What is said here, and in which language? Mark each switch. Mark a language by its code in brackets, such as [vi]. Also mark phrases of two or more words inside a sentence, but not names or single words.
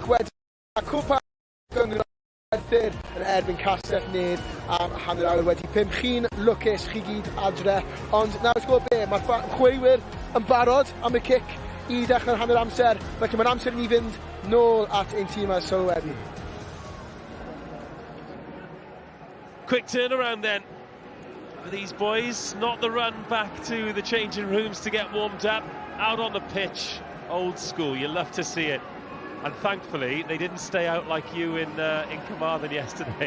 [cy] wedyn a Cwpan gyngor yn erbyn Castell Nedd am hanner awr wedi 5 chi'n lwcus chi gyd adre, ond nawr gwybod be, mae'r chwaraewyr yn barod am y cic i ddechrau'r hanner amser, felly mae'n amser i ni fynd nôl at ein tîm a sylweddol. [en] Quick turnaround then for these boys. Not the run back to the changing rooms to get warmed up. Out on the pitch, old school. You love to see it. And thankfully, they didn't stay out like you in Carmarthen yesterday.